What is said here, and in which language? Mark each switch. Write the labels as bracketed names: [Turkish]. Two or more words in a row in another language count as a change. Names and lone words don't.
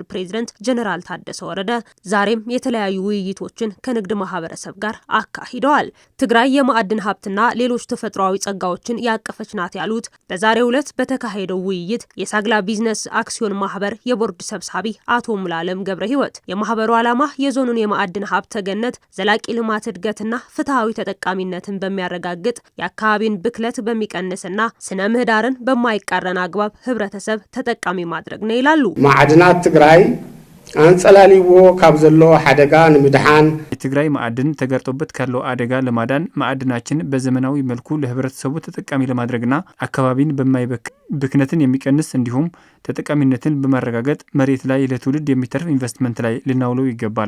[Amharic] ፕሬዝዳንት ጀነራል ታደሰ ወረደ ዛሬም የተለያዩ ውይይቶችን ከንግድ ማህበረሰብ ጋር አካሂደዋል። ትግራይ የማዕድን ሀብትና ሌሎች ተፈጥሯዊ ጸጋዎችን ያቀፈች ናት ያሉት በዛሬው ዕለት በተካሄደው ውይይት የሳግላ ቢዝነስ አክሲዮን ማህበር የቦርድ ሰብሳቢ አቶ ሙላለም ገብረ ህይወት የማህበሩ ዓላማ የዞኑን የማዕድን ሀብት ተገነት ዘላቂ ልማት እድገትና ፍትሃዊ ተጠቃሚነትን በሚያረጋግጥ የአካባቢን ብክለት በሚቀንስና ስነ ምህዳርን በማይቃረን አግባብ ህብረተሰብ ተጠቃሚ ማድረግ ነው ይላሉ። [Tigrinya] ማዕድናት ትግራይ አንጸላሊዎ ካብ ዘሎ አደጋ ንምድሃን [Amharic] የትግራይ ማዕድን ተገርጦበት ካለው አደጋ ለማዳን ማዕድናችን በዘመናዊ መልኩ ለህብረተሰቡ ተጠቃሚ ለማድረግና አካባቢን ብክነትን የሚቀንስ እንዲሁም ተጠቃሚነትን በማረጋገጥ መሬት ላይ ለትውልድ የሚተርፍ ኢንቨስትመንት ላይ ልናውለው ይገባል።